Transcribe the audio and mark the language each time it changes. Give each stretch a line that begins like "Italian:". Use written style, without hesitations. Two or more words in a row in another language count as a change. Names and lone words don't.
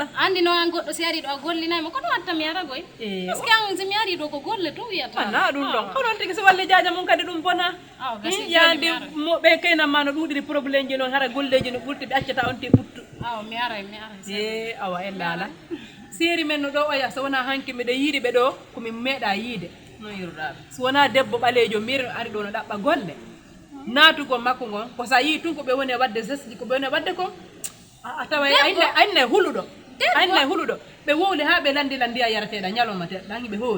Fula: andi no an goɗɗo si ari ɗo a gollinaymo kono watta mi ara goy
French: par ce que
Fula: an si mi ari ɗo ko golle to wiyata na ɗum ɗon ko ɗon tigi so walle jaja mum kadi ɗum bona yande moɓe kaynanma no ɗuɗiri probléme ji noon hara golleji no ɓurti ɓe accata on te ɓuttu aw mi aray awa en laala séri men no ɗo oya so wona hanki miɗo yiiɗi ɓe ɗo komin meeɗa yiide no yiruɗaɓe so wona debbo ɓalejo mir ari ɗo no ɗaɓɓa golle naatugo makko ngon ko sa yii tun ko ɓe woni e wadde geste ji ko ɓe woni e wadde ko a tawa anne huluɗo ɓe wowli ha ɓe landi ndiya yarateɗa ñalawma te ɗangi ɓe hoori